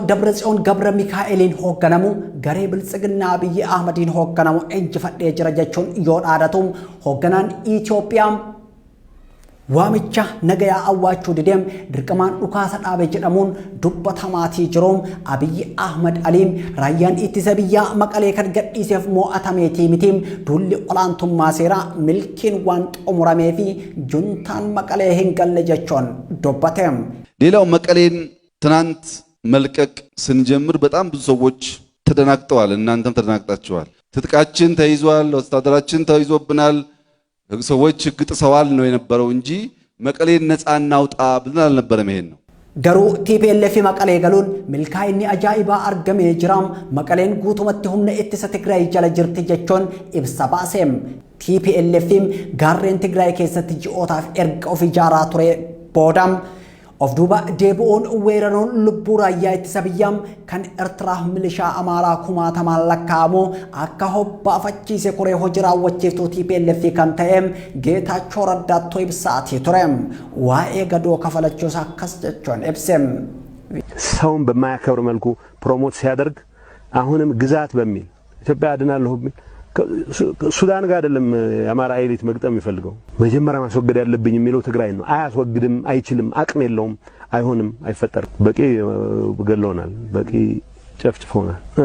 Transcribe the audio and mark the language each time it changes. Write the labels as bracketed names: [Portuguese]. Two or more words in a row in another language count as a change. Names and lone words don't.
[Oromo] Dabratsiyoon Gabra Mikaa'eliin hoogganamu garee bilisiginnaa Abiyyi Ahmadiin hoogganamu injifadhee jira jechuun yoo dhaadatu, hoogganaan Itoophiyaa waamicha nagayaa awwaachuu dideem dirqamaan dhukaasa dhaabe jedhamuun dubbatamaatii jiru. Abiyyi Ahmad Aliin raayyaan ittisa biyyaa maqalee kan gadhiiseef mo'atameetii miti, duulli olaantummaa seeraa milkiin waan xumuramee fi juntaan maqalee hin galle jechuun dubbate. [Amharic] ሌላው መቀሌን ትናንት መልቀቅ ስንጀምር በጣም ብዙ ሰዎች ተደናግጠዋል። እናንተም ተደናግጣችኋል። ትጥቃችን ተይዟል፣ ወታደራችን ተይዞብናል፣ ሰዎች ሕግ ጥሰዋል ነው የነበረው እንጂ መቀሌን ነፃ እናውጣ ብለን አልነበረም። ይሄን ነው [Oromo] Garuu TPLF Maqalee galuun milkaa'inni ajaa'ibaa argamee jiraam maqaleen guutumatti humna ittisa Tigraay jala jirti jechuun ibsa baaseem. TPLF gaarreen Tigraay keessatti ji'ootaaf erga of ijaaraa ture boodam of duuba deebi'uun weeraruun lubbuu raayyaa ittisa biyyaa kan Eertiraa milishaa Amaaraa kumaatamaan lakkaa'amu akka hobbaafachiise koree hojii raawwachiiftuu TPLF kan ta'e Geetaachoo Raddaatoo ibsaatii ture. Waa'ee gadoo kafalachuus akkas jechuun ibsem. [Amharic] ሰውን በማያከብር መልኩ ፕሮሞት ሲያደርግ አሁንም ግዛት በሚል ኢትዮጵያ አድናለሁ በሚል ሱዳን ጋር አይደለም የአማራ ኤሊት መግጠም ይፈልገው መጀመሪያ ማስወገድ ያለብኝ የሚለው ትግራይ ነው። አያስወግድም፣ አይችልም፣ አቅም የለውም፣ አይሆንም፣ አይፈጠርም። በቂ ገለውናል፣ በቂ ጨፍጭፎናል።